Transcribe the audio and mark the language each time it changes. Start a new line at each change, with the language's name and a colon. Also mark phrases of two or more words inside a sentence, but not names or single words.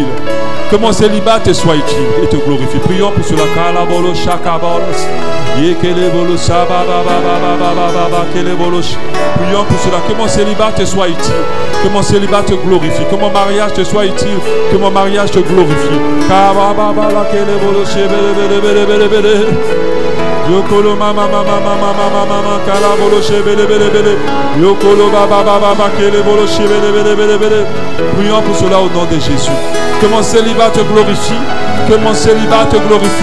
French: Que mon célibat te soit utile et te glorifie. Prions pour cela. Prions pour cela. Que mon célibat te soit utile. Que mon célibat te glorifie. Que mon mariage te soit utile. Que mon mariage te glorifie. Yokolo mama mama mama mama mama kala bolo shebele bele bele. Yokolo baba baba baba kele bolo shebele bele bele bele. Prions pour cela au nom de Jésus. Que mon célibat te glorifie. Que mon célibat te glorifie.